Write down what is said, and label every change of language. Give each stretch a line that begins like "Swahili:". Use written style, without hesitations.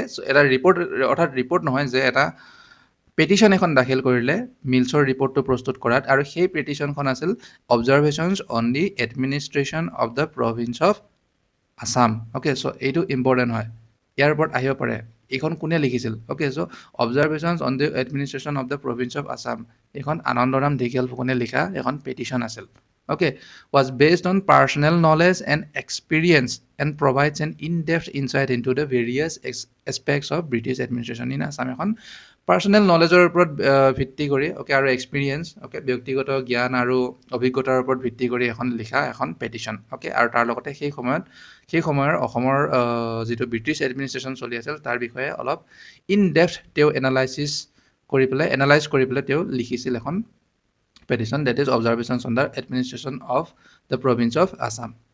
Assamese: এটা ৰিপৰ্ট, অৰ্থাৎ ৰিপৰ্ট নহয়, যে এটা পেটিশ্যন এখন দাখিল কৰিলে মিলছৰ ৰিপৰ্টটো প্ৰস্তুত কৰাত, আৰু সেই পেটিশ্যনখন আছিল
English: Observations on the administration of the province of Assam.
Assamese: এইটো ইম্পৰ্টেণ্ট হয়, ইয়াৰ ওপৰত আহিব পাৰে এইখন কোনে লিখিছিল।
English: observations on the administration of the province of Assam,
Assamese: এইখন আনন্দৰাম ঢেকিয়াল ফুকনে লিখা এখন পেটিশ্যন আছিল।
English: was based on personal knowledge and experience and provides an in-depth insight into the various aspects of British administration in Assam.
Assamese: এখন পাৰ্চনেল নলেজৰ ওপৰত ভিত্তি কৰি, আৰু এক্সপিৰিয়েঞ্চ, ব্যক্তিগত জ্ঞান আৰু অভিজ্ঞতাৰ ওপৰত ভিত্তি কৰি এখন লিখা এখন পেটিশ্যন। আৰু তাৰ লগতে সেই সময়ৰ অসমৰ যিটো ব্ৰিটিছ এডমিনিষ্ট্ৰেশ্যন চলি আছিল তাৰ বিষয়ে অলপ ইন ডেপথ তেওঁ এনালাইজ কৰি পেলাই তেওঁ লিখিছিল এখন
English: petition, that is observations on the administration of the province of Assam.